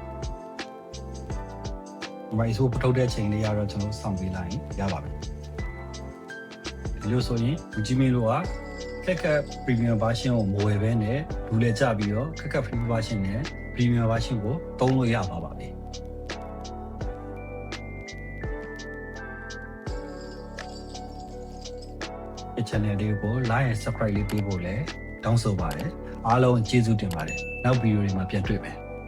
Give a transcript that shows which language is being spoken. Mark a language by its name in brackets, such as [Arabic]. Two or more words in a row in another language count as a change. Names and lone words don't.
[Burmese] ဒီမှာ export ထုတ်တဲ့အချိန်လေးကတော့ကျွန်တော်စောင့်ပေးလိုက်ရပါမယ်ဒီလိုဆိုရင် Gmail ကCapCut [English] Premium version [Burmese] ကိုမဝယ်ဘဲနဲ့လူလဲကြပြီးတော့ CapCut [English] Free version [Burmese] နဲ့ [English] Premium version [Burmese] ကိုသုံးလို့ရပါပါပြီchannel လေးကို [English] like and subscribe [Burmese] လေးပေးဖို့လည်းတောင်းဆိုပါတယ်အားလုံးကျေးဇူးတင်ပါတယ်နောက်ဗီဒီယိုတွေမှာပြန်တွေ့မယ်